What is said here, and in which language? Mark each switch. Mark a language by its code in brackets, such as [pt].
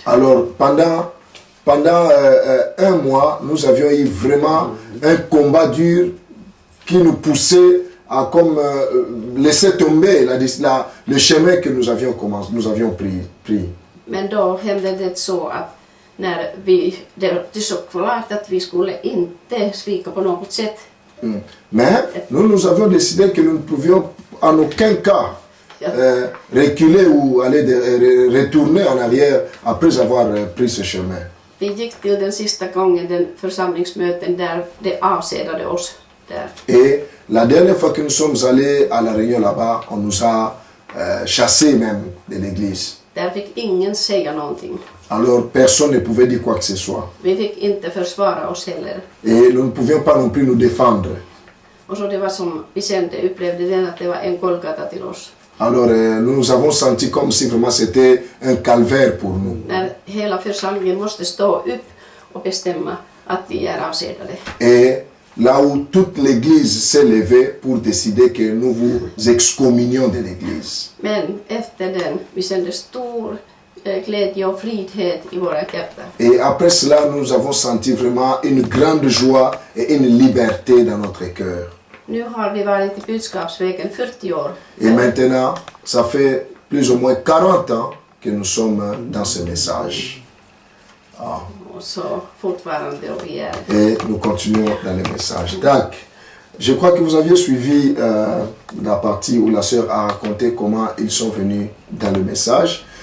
[fr] alors pendant un mois, nous avions eu vraiment un combat dur qui nous poussait à comme laisser tomber le chemin que nous avions pris. [sv] Men då hände det så att när det såg klart att vi skulle inte svika på något sätt. [fr] Mais nous avions décidé que nous ne pouvions en aucun cas reculer ou retourner en arrière après avoir pris ce chemin. [sv] Vi gick till den sista gången den församlingsmöten där det avsedade oss där. [fr] Et la dernière fois que nous sommes allés à la réunion là-bas, on nous a chassés même de l'église. [sv] Där fick ingen säga någonting. [fr] Alors personne ne pouvait dire quoi que ce soit. [sv] Vi fick inte försvara oss heller. [fr] Et nous ne pouvions pas non plus nous défendre. [sv] Och så det var som vi upplevde den att det var en Golgata till oss. [fr] Alors nous nous avons senti comme si vraiment c'était un calvaire pour nous. [sv] När hela församlingen måste stå upp och bestämma att vi är avskedade. [fr] Et là où toute l'église s'est levée pour décider que nous vous excommunions de l'église. [sv] Men efter den vi kände stor glädje och fridhet i våra hjärtan. [fr] Et après cela, nous avons senti vraiment une grande joie et une liberté dans notre cœur. [sv] Nu har vi varit i budskapsvägen 40 år. [fr] Et maintenant, ça fait plus ou moins 40 ans que nous sommes dans ce message. Ah. [sv] Och så fortfarande och vi är. [fr] Et nous continuons dans le message. Tac. Je crois que vous aviez suivi la partie où la sœur a raconté comment ils sont venus dans le message.